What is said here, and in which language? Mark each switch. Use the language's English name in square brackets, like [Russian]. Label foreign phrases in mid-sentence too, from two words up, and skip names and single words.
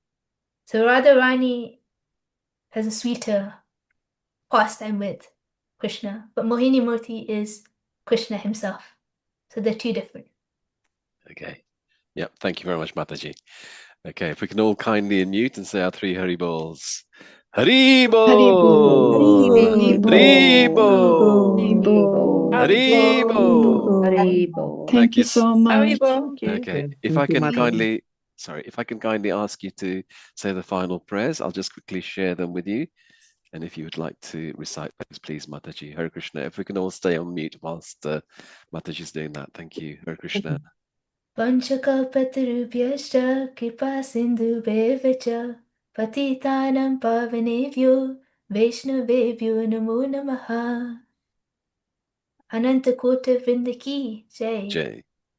[English] So Radharani has a sweeter pastime with Krishna, but Mohinī-Mūrti is Krishna himself. So they're two different. Okay. Yep. Thank you very much, Mataji. Okay. If we can all kindly unmute and say our three Hari Bols. Hari Bol! Hari Bol! Hari Bol! Hari Bol. Thank you so much. Okay. If I can kindly, if I can kindly ask you to say the final prayers, I'll just quickly share them with you. And if you would like to recite those, please, Mataji. Hare Krishna. If we can all stay on mute whilst Mataji's doing that. Thank you. Hare Krishna. [Sanskrit] Panchakalpatarubhyascha kripa sindhubhyevacha patitanam pavanebhyo Vaishnavebhyo namo namaha. [Hindi] Anantakota Vrinda ki jai. Jai.